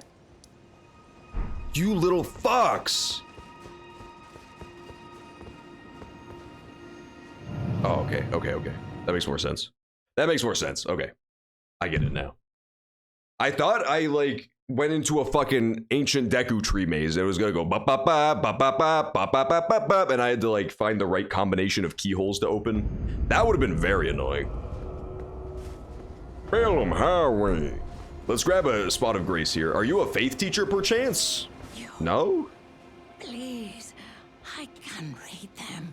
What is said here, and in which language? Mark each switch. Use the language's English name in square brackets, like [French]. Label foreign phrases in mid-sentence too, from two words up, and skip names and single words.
[English] You little fox. Oh, okay. That makes more sense. Okay. I get it now. I thought I, like, went into a fucking ancient Deku tree maze. It was gonna go ba ba ba ba ba ba ba ba ba ba ba, and I had to, like, find the right combination of keyholes to open. That would have been very annoying. Bellum Highway. Let's grab a spot of grace here. Are you a faith teacher, perchance? No? Please, I can read them.